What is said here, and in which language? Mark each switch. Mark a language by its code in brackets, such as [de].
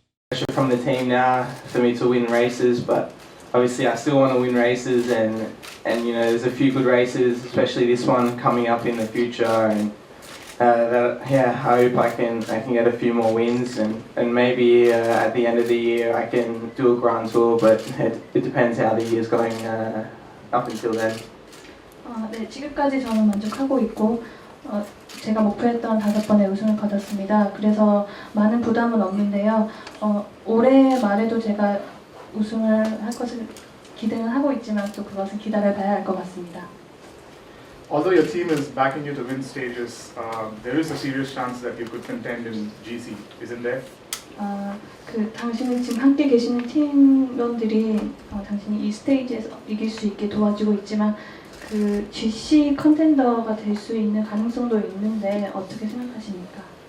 [en] pressure from the team now for me to win races, but obviously I still want to win races, and you know there's a few good races, especially this one coming up in the future, and I hope I can get a few more wins, and maybe at the end of the year I can do a Grand Tour, but it depends how the year's going up until then. [ko] 네, 지금까지 저는 만족하고 있고 제가 목표했던 5번의 우승을 거뒀습니다. 그래서 많은 부담은 없는데요. 올해 말에도 제가 우승을 할 것을 기대는 하고 있지만 또 그것은 기다려봐야 할 것 같습니다. [en] Although your team is backing you to win stages, there is a serious chance that you could contend in GC, isn't there? [ko] 당신은 지금 함께 계시는 팀원들이 당신이 이 스테이지에서 이길 수 있게 도와주고 있지만 그 GC 컨텐더가 될 수 있는 가능성도 있는데 어떻게 생각하십니까?